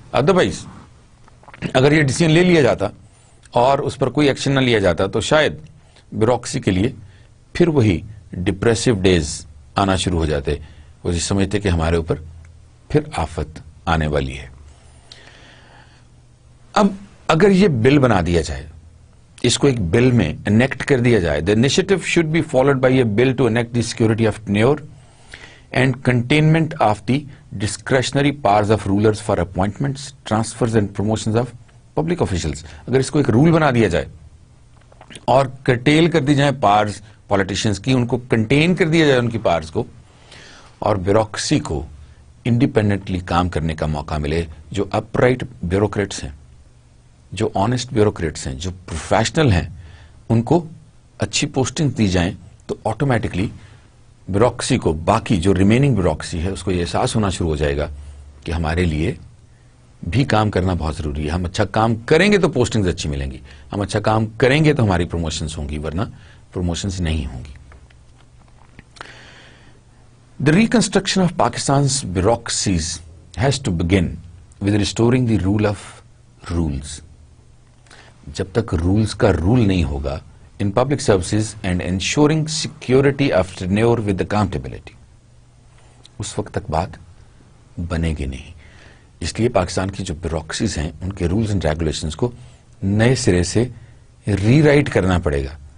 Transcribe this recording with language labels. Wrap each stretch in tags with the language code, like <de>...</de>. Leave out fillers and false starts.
<ur>Otherwise اگر یہ decision لے لیا جاتا اور اس پر کوئی ایکشن نہ لیا جاتا تو شاید بیوروکریسی کے لیے پھر وہی ڈپریسو ڈیز آنا شروع ہو جاتے. وہ سمجھتے کہ ہمارے اوپر پھر آفت آنے والی ہے. اب اگر یہ بل بنا دیا جائے,</ur> <en>اس کو ایک بل میں انیکٹ کر دیا جائے, the initiative should be followed by a bill to enact the security of tenure and containment of the discretionary powers of rulers for appointments, transfers and promotions of public officials.</en> <ur>اگر اس کو ایک role بنا دیا جائے اور curtail کر دی جائیں powers politicians کی, ان کو کنٹین کر دیا جائے ان کی پاورز کو, اور بیوروکریسی کو انڈیپینڈنٹلی کام کرنے کا موقع ملے, جو اپ رائٹ بیوروکریٹس ہیں, جو آنےسٹ بیوروکریٹس ہیں, جو پروفیشنل ہیں, ان کو اچھی پوسٹنگ دی جائیں, تو آٹومیٹکلی بیوروکریسی کو, باقی جو ریمیننگ بیوروکریسی ہے, اس کو یہ احساس ہونا شروع ہو جائے گا کہ ہمارے لیے بھی کام کرنا بہت ضروری ہے. ہم اچھا کام کریں گے تو پوسٹنگز اچھی ملیں گی, ہم اچھا کام کریں گے تو ہماری پروموشنز ہوں گی, ورنہ پروموشنز نہیں ہوں گی.</ur> <en>The reconstruction of Pakistan's bureaucracies has to begin with restoring the rule of rules.</en> <ur>جب تک رولز کا رول نہیں ہوگا</ur> <en>in public services and ensuring security of tenure with accountability,</en> <ur>اس وقت تک بات بنے گی نہیں. اس لیے پاکستان کی جو بیوروکریسیز ہیں, ان کے رولز اینڈ ریگولیشنز کو نئے سرے سے ری رائٹ کرنا پڑے گا.</ur>